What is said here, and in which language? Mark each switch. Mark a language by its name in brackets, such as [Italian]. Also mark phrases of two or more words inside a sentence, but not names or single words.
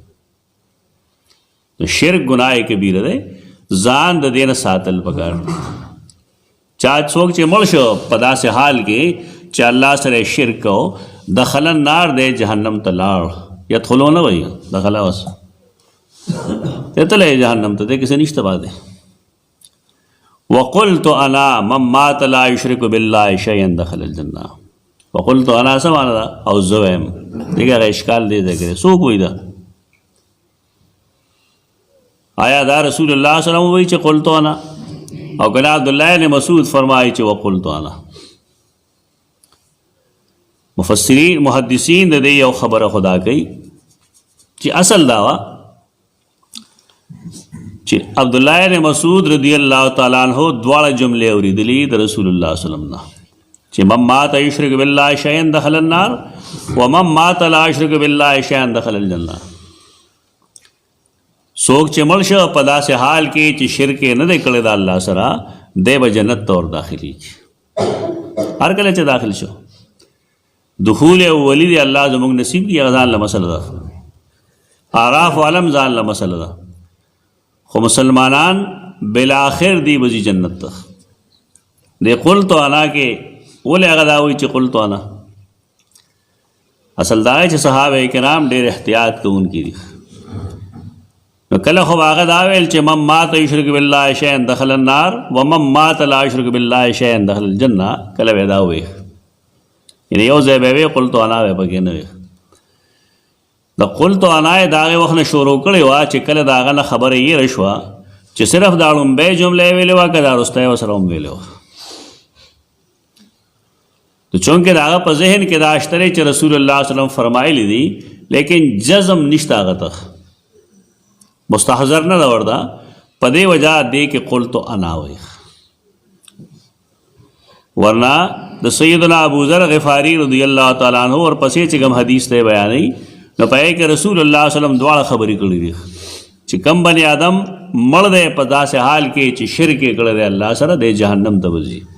[Pashto] نو شرک ګناه کبیره دی، ځان د دې نه ساتل پکار. چا څوک چې مړ شو په داسې حال کې چې الله سره شرک کو، [Arabic] دخل النار [Pashto] دی جهنم ته لاړ. یدخلو نه وایي دخله اوس تتلی جهنم ته دی کسی نشته پاتې. [Arabic] وقلت انا من مات لا یشرک بالله شیئا دخل الجنه. وقلت انا [Pashto] څه معنی ده؟ او زه وایم. دغه اشکال دی ذکر څوک وایي ده؟ آیا دا رسول الله [Arabic] صلی الله علیه وسلم [Pashto] وایي چې [Arabic] قلت انا؟ [Pashto] او کله عبدالله بن مسعود فرمایي چې [Arabic] وقلت انا. [Pashto] مفسرین محدثین د دې یو خبره خدا کوي چې اصل دا وا چې عبدالله بن مسعود [Arabic] رضی الله تعالی عنہ [Pashto] دواړه جملې اورېدلې د رسول الله [Arabic] صلی الله علیه وسلم [Pashto] نه چې [Arabic] من مات یشرک بالله شیئا دخل النار ومن مات لا یشرک بالله شیئا دخل الجنه. [Pashto] څوک چې مړ شو په داسې حال کې چې شرک نه دی کړی د الله سره، دی به جنت ته ور داخلېږي. هر کله چې داخل شو [Arabic] دخول اولی [Pashto] دی الله زموږ نصیب کړي، هغه ځان له مسله ده. اعراف عالم ځان له مسله ده، خو مسلمانان بالاخر دی بزي جنت ته. دی [Arabic] قلت انا [Pashto] کې ولې هغه دا وایي چې [Arabic] قلت انا؟ [Pashto] اصل دا چې صحابه کرام ډېر احتیاط کوونکي دي. نو کله خو هغه دا ویل چې [Arabic] من مات یشرک بالله شیئا دخل النار ومن مات لا یشرک بالله شیئا دخل الجنه. [Pashto] کله به دا وایي یعنی یو ځای به وی [Arabic] قلت انا [Pashto] به پکې نه وي. د [Arabic] قلت انا [Pashto] یې د هغې وخت نه شروع کړې وه چې کله د هغه نه خبره یېره شوه چې صرف دا لومبۍ جمله یې ویلې وه که دا وروستی یې ورسره هم ویلې وه. نو چونکې د هغه په ذهن کې دا شته دی چې رسول الله [Arabic] صلی الله علیه وسلم [Pashto] فرمایلی دي، لیکن جزم نشته هغه ته، مستحضر نه ده ورته، په دې وجه دی کې [Arabic] قلت انا [Pashto] وایي. ورنه د سیدنا ابو ذر غفاری [Arabic] رضی الله تعالی عنہ [Pashto] ورپسې چې کوم حدیث ته بیانوي نو په هغې کې رسول الله [Arabic] صلی الله علیه وسلم [Pashto] دواړه خبرې کړي دي چې کم بني آدم مړ دی په داسې حال کې چې شرک یې کړی دی الله سره، دی جهنم ته به ځي.